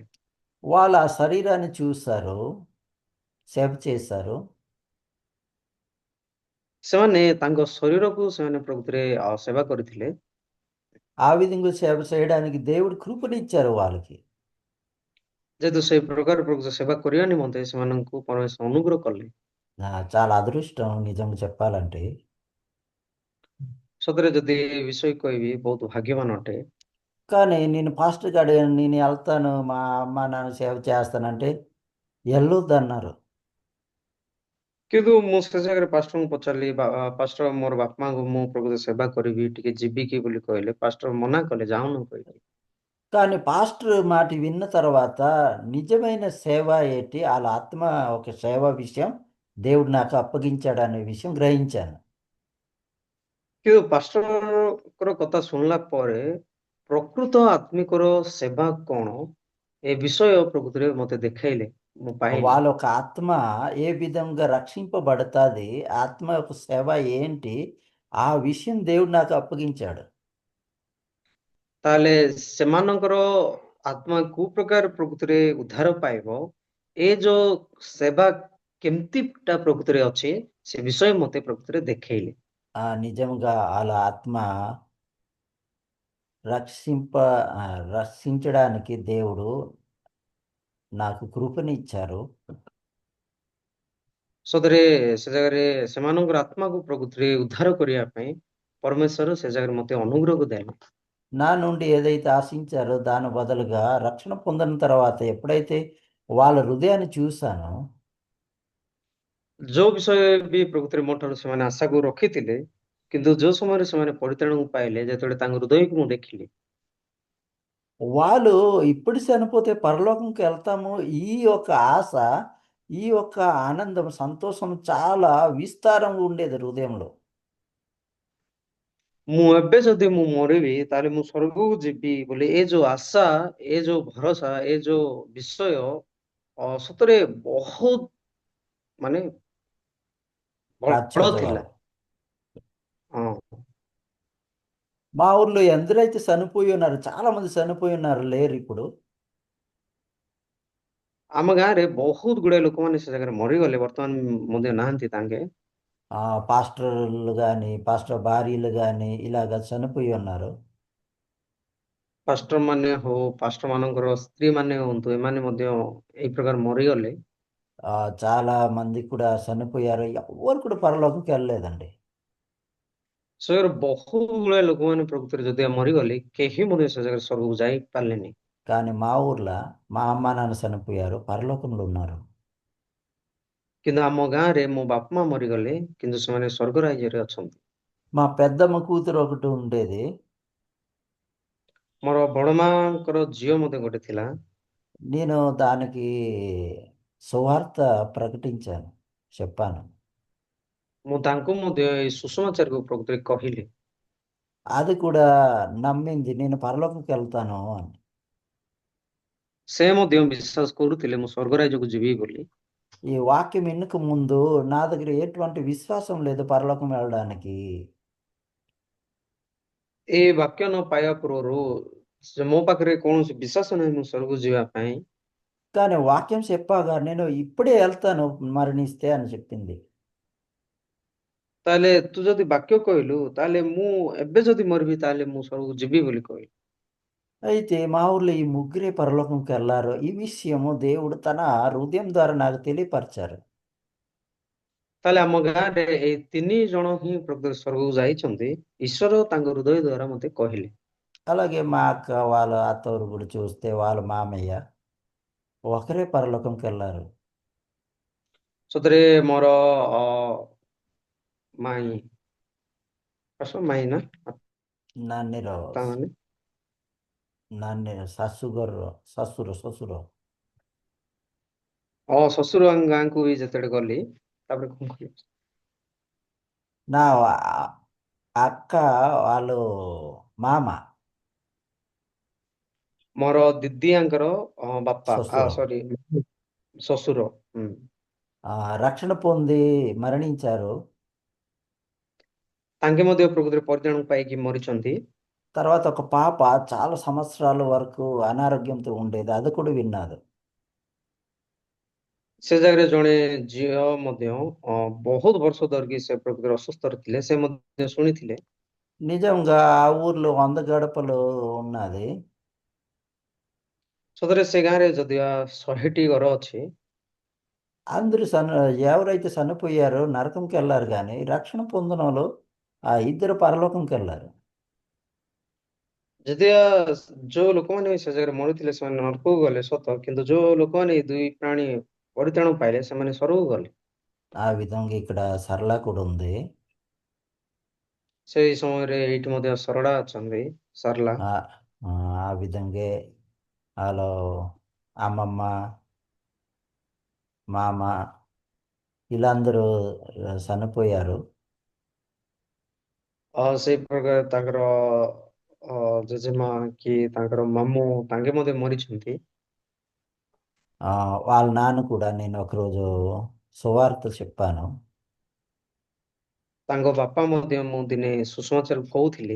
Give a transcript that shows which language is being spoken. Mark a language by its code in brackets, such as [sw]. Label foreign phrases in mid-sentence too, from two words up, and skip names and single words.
[te] వాళ్ళు ఆ శరీరాన్ని చూస్తారు, సేవ చేశారు. [or] ସେମାନେ ତାଙ୍କ ଶରୀରକୁ ସେମାନେ ପ୍ରକୃତିରେ ସେବା କରିଥିଲେ। [te] ఆ విధంగా సేవ చేయడానికి దేవుడు కృపనిచ్చారు వాళ్ళకి. [or] ଯେହେତୁ ସେଇ ପ୍ରକାର ପ୍ରକୃତ ସେବା କରିବା ନିମନ୍ତେ ସେମାନଙ୍କୁ ପରମେଶ୍ୱର ଅନୁଗ୍ରହ କଲେ। [te] చాలా అదృష్టం నిజంగా చెప్పాలంటే. [or] ସତରେ ଯଦି ଏ ବିଷୟ କହିବି ବହୁତ ଭାଗ୍ୟବାନ ଅଟେ। [te] కానీ నేను పాస్టర్‌కి అడిగాను. నేను ఎళ్తాను మా అమ్మ, నాన్న సేవ చేస్తానంటే, ఎళ్ళొద్దన్నారు. [or] କିନ୍ତୁ ମୁଁ ସେ ଜାଗାରେ ପାଷ୍ଟରଙ୍କୁ ପଚାରିଲି, ପାଷ୍ଟର ମୋର ବାପା ମାଙ୍କୁ ମୁଁ ପ୍ରକୃତ ସେବା କରିବି, ଟିକେ ଯିବି କି ବୋଲି କହିଲେ। ପାଷ୍ଟର ମନା କଲେ, ଯାଉନୁ କହିକି। [te] కానీ పాస్టర్ మాట విన్న తర్వాత నిజమైన సేవ ఏంటి? ఆళ్ళ ఆత్మ ఒక సేవ విషయం దేవుడు నాకు అప్పగించాడనే విషయం గ్రహించాను. [or] କିନ୍ତୁ ପାଷ୍ଟରଙ୍କର କଥା ଶୁଣିଲା ପରେ ପ୍ରକୃତ ଆତ୍ମିକର ସେବା କଣ ଏ ବିଷୟ ପ୍ରକୃତିରେ ମତେ ଦେଖାଇଲେ, ମୁଁ ପାଇଲି। [te] వాళ్ళ ఒక ఆత్మ ఏ విధంగా రక్షింపబడతాది? ఆత్మ యొక్క సేవ ఏంటి? ఆ విషయం దేవుడు నాకు అప్పగించాడు. [or] ତାହେଲେ ସେମାନଙ୍କର ଆତ୍ମା କୋଉ ପ୍ରକାର ପ୍ରକୃତିରେ ଉଦ୍ଧାର ପାଇବ, ଏ ଯୋଉ ସେବା କେମିତିଟା ପ୍ରକୃତିରେ ଅଛି, ସେ ବିଷୟ ମତେ ପ୍ରକୃତିରେ ଦେଖେଇଲେ। [te] నిజంగా ఆళ్ళ ఆత్మ రక్షింప రక్షించడానికి దేవుడు నాకు కృపనిచ్చారు. [or] ସତରେ ସେ ଜାଗାରେ ସେମାନଙ୍କର ଆତ୍ମାକୁ ପ୍ରକୃତିରେ ଉଦ୍ଧାର କରିବା ପାଇଁ ପରମେଶ୍ୱର ସେ ଜାଗାରେ ମତେ ଅନୁଗ୍ରହ ଦେଲେ। [te] నా నుండి ఏదైతే ఆశించారో దాని బదులుగా రక్షణ పొందిన తర్వాత ఎప్పుడైతే వాళ్ళ హృదయాన్ని చూసానో, [or] ଯୋଉ ବିଷୟ ବି ପ୍ରକୃତିରେ ମୋ ଠାରୁ ସେମାନେ ଆଶାକୁ ରଖିଥିଲେ, କିନ୍ତୁ ଯୋଉ ସମୟରେ ସେମାନେ ପରିତ୍ରାଣକୁ ପାଇଲେ, ଯେତେବେଳେ ତାଙ୍କ ହୃଦୟକୁ ମୁଁ ଦେଖିଲି, [te] వాళ్ళు ఇప్పుడు చనిపోతే పరలోకంకి వెళ్తాము. ఈ యొక్క ఆశ, ఈ యొక్క ఆనందం, సంతోషం చాలా విస్తారంగా ఉండేది హృదయంలో. [or] ମୁଁ ଏବେ ଯଦି ମୁଁ ମରିବି ତାହେଲେ ମୁଁ ସ୍వర్ଗକୁ ଯିବି ବୋଲି ଏ ଯୋଉ ଆଶା, ଏ ଯୋଉ ଭରସା, ଏ ଯୋଉ ବିଷୟ ସତରେ ବହୁତ ମାନେ ବଳ ଥିଲା। [te] అత్యద్భుతం. [or] ହଁ। [te] మా ఊర్లో ఎందరైతే చనిపోయి ఉన్నారు, చాలా మంది చనిపోయి ఉన్నారు, లేరిప్పుడు. [or] ଆମ ଗାଁରେ ବହୁତ ଗୁଡାଏ ଲୋକମାନେ ସେ ଜାଗାରେ ମରିଗଲେ, ବର୍ତ୍ତମାନ ମଧ୍ୟ ନାହାନ୍ତି ତାଙ୍କେ। [te] పాస్టర్లు గాని, పాస్టర్ భార్యలు గాని ఇలాగ చనిపోయి ఉన్నారు. [or] ପାଷ୍ଟର ମାନେ ହଉ, ପାଷ୍ଟର ମାନଙ୍କର ସ୍ତ୍ରୀ ମାନେ ହୁଅନ୍ତୁ, ଏମାନେ ମଧ୍ୟ ଏଇ ପ୍ରକାର ମରିଗଲେ। [te] చాలా మంది కూడా చనిపోయారు. ఎవ్వరు కూడా పరలోకంకి వెళ్ళలేదండి. [or] ସେ ଜାଗାରେ ବହୁତ ଗୁଡାଏ ଲୋକମାନେ ପ୍ରକୃତିରେ ଯଦି ମରିଗଲେ, କେହି ମଧ୍ୟ ସେ ଜାଗାରେ ସ୍వర్ଗକୁ ଯାଇ ପାରିଲେନି। [te] కానీ మా ఊర్లో మా అమ్మ నాన్న చనిపోయారు, పరలోకంలో ఉన్నారు. [or] କିନ୍ତୁ ଆମ ଗାଁରେ ମୋ ବାପା ମା ମରିଗଲେ, କିନ୍ତୁ ସେମାନେ ସ୍వర్ଗ ରାଜ୍ୟରେ ଅଛନ୍ତି। [te] మా పెద్దమ్మ కూతురు ఒకటి ఉండేది. [or] ମୋର ବଡ ମାଙ୍କର ଝିଅ ମଧ୍ୟ ଗୋଟେ ଥିଲା। [te] నేను దానికి సువార్త ప్రకటించాను, చెప్పాను. [or] ମୁଁ ତାଙ୍କୁ ମଧ୍ୟ ଏଇ ସୁସମାଚାରକୁ ପ୍ରକୃତରେ କହିଲି। [te] అది కూడా నమ్మింది, నేను పరలోకంకి వెళ్తాను అని. [or] ସେ ମଧ୍ୟ ବିଶ୍ୱାସ କରୁଥିଲେ ମୁଁ ସ୍వర్ଗ ରାଜ୍ୟକୁ ଯିବି ବୋଲି। [te] ఈ వాక్యం ఎన్నుక ముందు నా దగ్గర ఎటువంటి విశ్వాసం లేదు పరలోకం వెళ్ళడానికి. [or] ଏ ବାକ୍ୟ ନ ପାଇବା ପୂର୍ବରୁ ମୋ ପାଖରେ କୌଣସି ବିଶ୍ୱାସ ନାହିଁ ମୁଁ ସ୍వర్ଗକୁ ଯିବା ପାଇଁ। [te] కానీ వాక్యం చెప్పాగా నేను ఇప్పుడే వెళ్తాను మరణిస్తే అని చెప్పింది. [or] ତାହେଲେ ତୁ ଯଦି ବାକ୍ୟ କହିଲୁ, ତାହେଲେ ମୁଁ ଏବେ ଯଦି ମରିବି ତାହେଲେ ମୁଁ ସ୍వర్ଗକୁ ଯିବି ବୋଲି କହିଲି। [te] అయితే మా ఊర్లో ఈ ముగ్గురే పరలోకంకి వెళ్ళారు. ఈ విషయము దేవుడు తన హృదయం ద్వారా నాకు తెలియపరిచారు. [or] ତାହେଲେ ଆମ ଗାଁରେ ଏଇ 3 ଜଣ ହିଁ ପ୍ରକୃତରେ ସ୍వర్ଗକୁ ଯାଇଛନ୍ତି। ଈଶ୍ୱର ତାଙ୍କ ହୃଦୟ ଦ୍ୱାରା ମତେ କହିଲେ। [te] అలాగే మా అక్క వాళ్ళ అత్తవారు కూడా చూస్తే వాళ్ళ మామయ్య ఒకరే పరలోకంకి వెళ్ళారు. [or] ସତରେ ମୋର ମାଇଁ, ମାଇଁ ନା ନାନୀର ତା ମାନେ ନାନୀର ଶାଶୁଘରର ଶ୍ୱଶୁର ଶ୍ୱଶୁର ଗାଁକୁ ବି ଯେତେବେଳେ ଗଲି, ତାପରେ କଣ କହିବି, [te] నా అక్క వాళ్ళు మామ [or] ମୋର ଦିଦିଆଙ୍କର ବାପା, ଶ୍ୱଶୁର ସରି, ଶ୍ୱଶୁର। ହୁଁ। [te] రక్షణ పొంది మరణించారు. [or] ତାଙ୍କେ ମଧ୍ୟ ପ୍ରକୃତରେ ପରିତ୍ରାଣ ପାଇକି ମରିଛନ୍ତି। [te] తర్వాత ఒక పాప చాలా సంవత్సరాల వరకు అనారోగ్యంతో ఉండేది. అది కూడా విన్నాను. [or] ସେ ଜାଗାରେ ଜଣେ ଝିଅ ମଧ୍ୟ ବହୁତ ବର୍ଷ ଧରିକି ସେ ପ୍ରକୃତିରେ ଅସୁସ୍ଥରେ ଥିଲେ, ସେ ମଧ୍ୟ ଶୁଣିଥିଲେ। [te] నిజంగా ఆ ఊర్లో 100 గడపలు ఉన్నది. [or] ସତରେ ସେ గాଁରେ ଯଦିଓ 100ଟି ଘର ଅଛି, [te] అందరూ ఎవరైతే చనిపోయారో నరకంకి వెళ్ళారు కానీ రక్షణ పొందినోళ్ళు ఆ ఇద్దరు పరలోకంకి వెళ్ళారు. [or] ଯଦିଓ ଯୋଉ ଲୋକମାନେ ବି ସେ ଜାଗାରେ ମରିଥିଲେ ସେମାନେ ନରକକୁ ଗଲେ ସତ, କିନ୍ତୁ ଯୋଉ ଲୋକମାନେ ଏଇ ଦୁଇ ପ୍ରାଣୀ ପରିତ୍ରାଣ ପାଇଲେ ସେମାନେ ସ୍ୱର୍ଗକୁ గଲେ. [te] ఆ విధంగా ఇక్కడ సరళ కూడా ఉంది. [or] ସେଇ ସମୟରେ ଏଇଠି ମଧ୍ୟ ସରଳା ଅଛନ୍ତି, ସରଲା. [te] ఆ ఆ ఆ విధంగా వాళ్ళు అమ్మమ్మ, మామ వీళ్ళందరూ చనిపోయారు. [or] ସେଇ ପ୍ରକାର ତାଙ୍କର ଜେଜେମା କି ତାଙ୍କର ମାମୁଁ ତାଙ୍କେ ମଧ୍ୟ ମରିଛନ୍ତି. [te] ఆ, వాళ్ళ నాన్న కూడా నేను ఒకరోజు సువార్త చెప్పాను. [or] ତାଙ୍କ ବାପା ମଧ୍ୟ ମୁଁ ଦିନେ ସୁସମାଚାର କହୁଥିଲି,